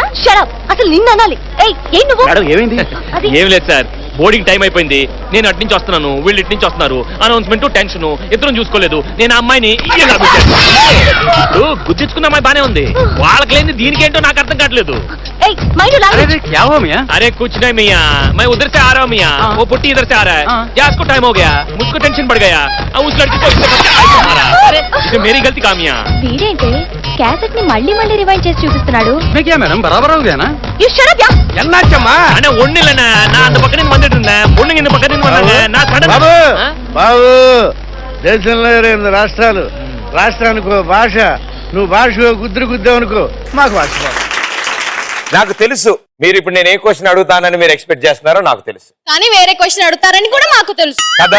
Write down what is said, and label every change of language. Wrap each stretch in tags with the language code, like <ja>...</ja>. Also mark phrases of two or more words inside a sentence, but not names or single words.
<te>షడప్. అసలు నిన్ను అనాలి. ఏయ్, ఏం నువ్వు? ఏమైంది? ఏం లేదు సార్, బోర్డింగ్ టైం అయిపోయింది. నేను అటు నుంచి వస్తున్నాను, వీళ్ళు ఇటు నుంచి వస్తున్నారు. అనౌన్స్మెంట్, టెన్షన్, ఇద్దరం చూసుకోలేదు. నేను ఆ అమ్మాయిని గుర్తించుకున్న అమ్మాయి బానే ఉంది, వాళ్ళకి లేని దీనికేంటో నాకు అర్థం కావట్లేదు.</te> <hi>अरे कुछ नहीं मियाँ, मैं उधर से आ रहा हूँ मियाँ, वो पुट्टी इधर से आ रहा है, या उसको टाइम हो गया, मुझको टेंशन बढ़ गया, अब उस लड़की को मारा. इसे मेरी गलती काम यहाँ.</hi> <te>వీడేంటి క్యాసెట్ ని మళ్ళీ మళ్ళీ రివైండ్ చేసి చూపిస్తున్నాడు? మేడం బరాబర్ అవునా?</te> <en>you shut up ya.</en> <ta>என்னாச்சம்மா? அண்ணா ஒண்ணு இல்லண்ணா, நான் அந்த பக்கம் நின்று வந்துட்டு இருந்தேன், பொண்ணுங்க இந்த பக்கம் நின்று வந்தாங்க. நான் சடன்</ta> <te>బాబు దేశంలో 2 రాష్ట్రాలు, రాష్ట్రానికి భాష, నువ్వు భాష గుద్దురు గుద్దావనుకో మాకు భాష. నాకు తెలుసు మీరు ఇప్పుడు నేను ఏ క్వశ్చన్ అడుగుతానని మీరు ఎక్స్పెక్ట్ చేస్తున్నారో నాకు తెలుసు, కానీ వేరే క్వశ్చన్ అడుగుతారని కూడా మాకు తెలుసు కదా.</te>